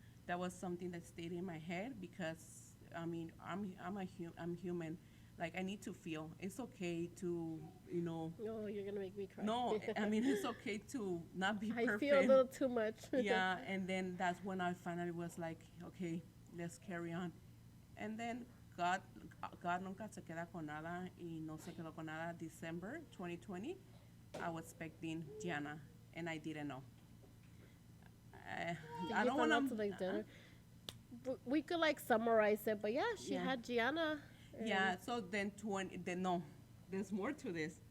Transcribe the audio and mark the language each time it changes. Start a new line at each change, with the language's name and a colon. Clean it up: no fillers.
English: That was something that stayed in my head because I mean I'm human. Like, I need to feel. It's okay to, you know. Oh, you're gonna make me cry. No, I mean, it's okay to not be I perfect. feel a little too much. Yeah, and then that's when I finally was like, okay, let's carry on. And then God
Spanish: nunca se queda con nada y no se quedó con nada.
English: December 2020, I was expecting Gianna, and I didn't know. I don't want to like dinner. We could like summarize it, but yeah, she Yeah. had Gianna. Yeah, so then no, there's more to this.